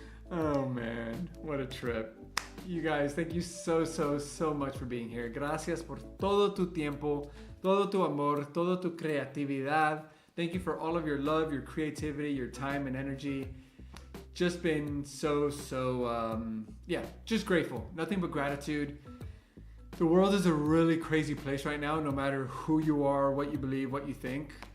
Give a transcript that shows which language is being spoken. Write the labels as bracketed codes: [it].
[en] Oh man, what a trip. You guys, thank you so much for being here. [es] Gracias por todo tu tiempo, todo tu amor, todo tu creatividad. [en] Thank you for all of your love, your creativity, your time and energy. Just been so, yeah, just grateful. Nothing but gratitude. The world is a really crazy place right now, no matter who you are, what you believe, what you think.